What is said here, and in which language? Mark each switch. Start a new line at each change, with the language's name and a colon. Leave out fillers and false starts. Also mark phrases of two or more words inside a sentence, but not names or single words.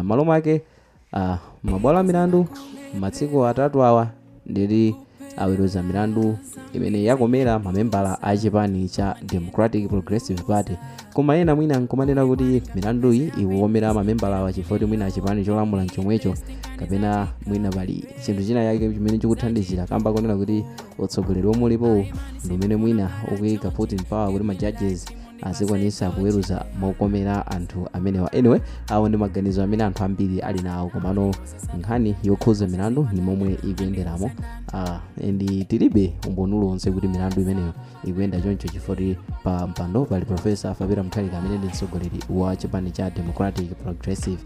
Nyanja: M'malo mwake mabwalo a milandu matsiku atatu awa ndili aweruza milandu imene yakomera mamembala a chipani cha Democratic Progressive Party, koma ena mwina nkumanena kuti milandu iyi ikukomera mamembala wa chifukwa mwina achipani cholamula chomwecho, kapena mwina pali chinthu china yake chimene chikuthandizira kamba konena kuti utsogoleri omwe ulipo ndi umene mwina ukuyika
English: put in power
Nyanja: kuti ma judges azikwanisa kuweruza mokomera anthu amenewa. Anyway, awo ndi maganizo amene anthu ambiri ali nawo, komano nkhani yokhuza milandu ni momwe ikuyenderamo ndi tilibe umboni uliwonse kuti milandu imeneyo ikuyenda choncho chifukwa pa mpando pali Professor Fabira Mutharika amene ndi mtsogoleri wa chipani cha Democratic Progressive.